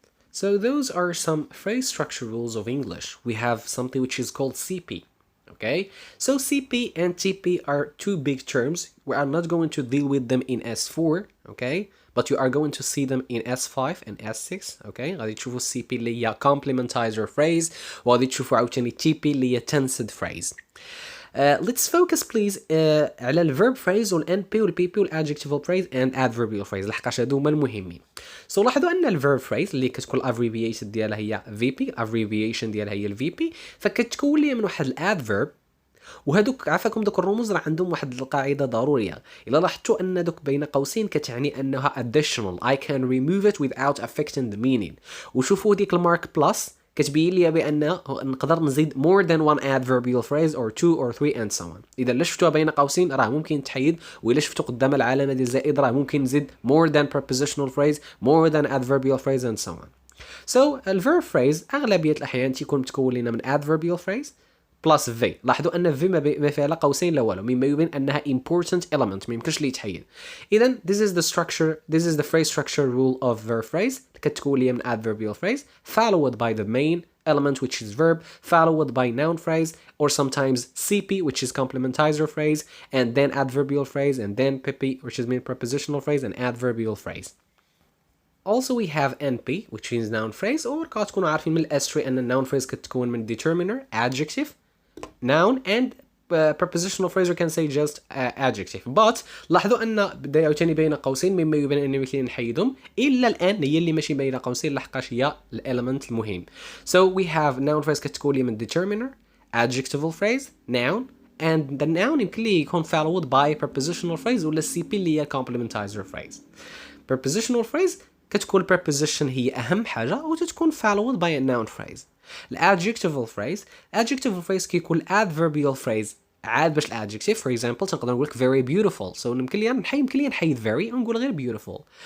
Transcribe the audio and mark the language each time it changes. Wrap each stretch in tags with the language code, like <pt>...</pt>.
<en>So those are some phrase structure rules of English. We have something which is called CP. Okay, so CP and TP are two big terms. We are not going to deal with them in S4, okay, but you are going to see them in S5 and S6.</en> <ar>okay, غادي تشوفوا CP اللي هي complementizer phrase وغادي تشوفوا عاوتاني TP اللي هي tensed phrase.</ar> <en>let's focus please على ال verb phrase وال NP وال PP وال adjectival phrase and adverbial phrase</en> <ar>لحقاش هادو هما المهمين. so لاحظوا ان ال verb phrase اللي كتكون abbreviated ديالها هي VP abbreviation ديالها هي ال VP فكتكون لي من واحد ال adverb وهذوك عافاكم دوك الرموز راه عندهم واحد القاعده ضروريه. الا لاحظتوا ان دوك بين قوسين كتعني انها</ar> <en>additional I can remove it without affecting the meaning.</en> <ar>وشوفوا ديك المارك بلس كتبين لي بان نقدر نزيد</ar> <en>more than one adverbial phrase or two or three and so on.</en> <ar>اذا لا شفتوها بين قوسين راه ممكن تحيد، والا شفتوا قدام العلامه ديال الزائد راه ممكن نزيد</ar> <en>more than prepositional phrase more than adverbial phrase and so on.</en> <ar>so ال verb phrase اغلبيه الاحيان تيكون متكون لنا من adverbial phrase بلس في. لاحظوا ان في ما فيها لا قوسين لا والو، مما يبين انها</ar> <en>important element</en> <ar>ما يمكنش لي يتحيد.</ar> <en>اذا this is the structure, this is the phrase structure rule of verb phrase</en> <ar>كتكون لي من</ar> <en>adverbial phrase followed by the main element which is verb followed by noun phrase or sometimes CP which is complementizer phrase and then adverbial phrase and then PP which is mean prepositional phrase and adverbial phrase. Also we have NP which is noun phrase or</en> <ar>كتكونوا عارفين من الاسري ان</ar> <en>noun phrase كتكون من determiner adjective noun and prepositional phrase we can say just adjective.</en> <ar>but لاحظوا ان بدا عاوتاني بين قوسين مما يبين ان يمكن نحيدهم الا الان هي اللي ماشي بين قوسين لحقاش هي الاليمنت المهم.</ar> <en>so we have noun phrase كتكون لي من determiner adjectival phrase noun and the noun</en> <ar>يمكن لي يكون</ar> <en>followed by prepositional phrase ولا CP اللي هي complementizer phrase. prepositional phrase كتكون preposition</en> <ar>هي اهم حاجه وتتكون</ar> <en>followed by a noun phrase.</en> <ar>الادجكتيفال phrase adjectival phrase كيكون adverbial phrase عاد باش الادجكتيف</ar> <en>for example</en> <ar>تنقدر نقول لك</ar> <en>very beautiful</en> <ar>so يمكن لي نحيد very ونقول غير beautiful.</ar>